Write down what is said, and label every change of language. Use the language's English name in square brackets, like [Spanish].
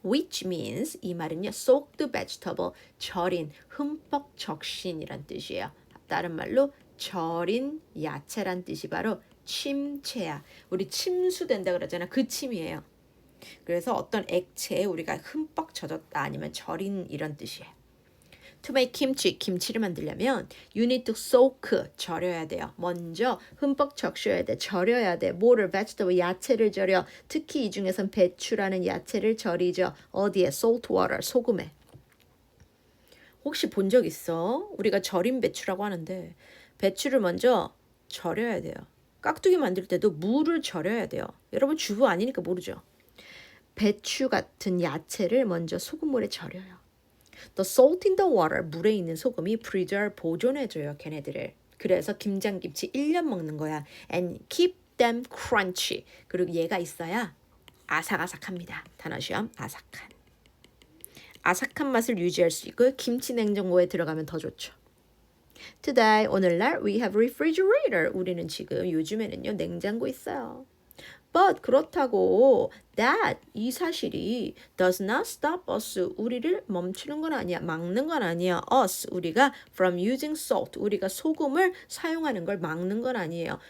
[English] Which means [Korean] 이 말은요. [English] soaked vegetable, [Korean] 절인, 흠뻑 적신이란 뜻이에요. 다른 말로 절인 야채란 뜻이 바로 침체야. 우리 침수된다 그러잖아. 그 침이에요. 그래서 어떤 액체에 우리가 흠뻑 젖었다 아니면 절인 이런 뜻이에요. [English] To make kimchi, [Korean] 김치를 만들려면 [English] you need to soak, [Korean] 절여야 돼요. 먼저 흠뻑 적셔야 돼, 절여야 돼. 뭐를? vegetable, 야채를 절여. 특히 이 중에선 배추라는 야채를 절이죠. 어디에? [English] salt water, [Korean] 소금에. 혹시 본 적 있어? 우리가 절인 배추라고 하는데 배추를 먼저 절여야 돼요. 깍두기 만들 때도 물을 절여야 돼요. 여러분 주부 아니니까 모르죠. 배추 같은 야채를 먼저 소금물에 절여요. [English] The salt in the water, [Korean] 물에 있는 소금이 preserve, 보존해줘요, 걔네들을. 그래서 김장김치 1년 먹는 거야. [English] And keep them crunchy. [Korean] 그리고 얘가 있어야 아삭아삭합니다. 단어 시험, 아삭한. 아삭한 맛을 유지할 수 있고 김치 냉장고에 들어가면 더 좋죠. [English] Today, [Korean] 오늘날 [English] we have refrigerator. [Korean] 우리는 지금 요즘에는요, 냉장고 있어요. But 그렇다고 that 이 사실이 [English] does not stop us [Korean] 우리를 멈추는 건 아니야. 막는 건 아니야. us 우리가 [English] from using salt [Korean] 우리가 소금을 사용하는 걸 막는 건 아니에요.